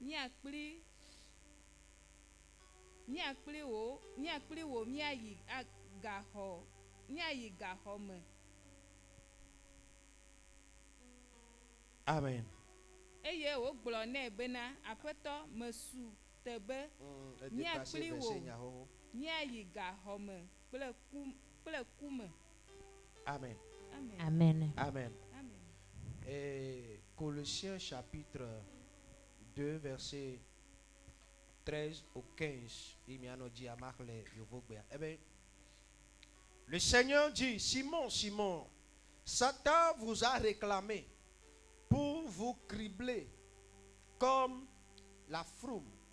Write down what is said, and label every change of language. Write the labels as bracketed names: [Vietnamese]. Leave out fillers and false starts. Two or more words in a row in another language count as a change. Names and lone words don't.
[Ewe] Amen. Eye wo gblɔ nɛ bena aƒetɔ mesu tebe míakpli wo míayi gaxɔme kple kume. Amen. Amen. Amen. [French] Et Colossiens chapitre 2 verset 13 au 15. Eh bien, le Seigneur dit, Simon, Simon, Satan vous a réclamé pour vous cribler comme la froume.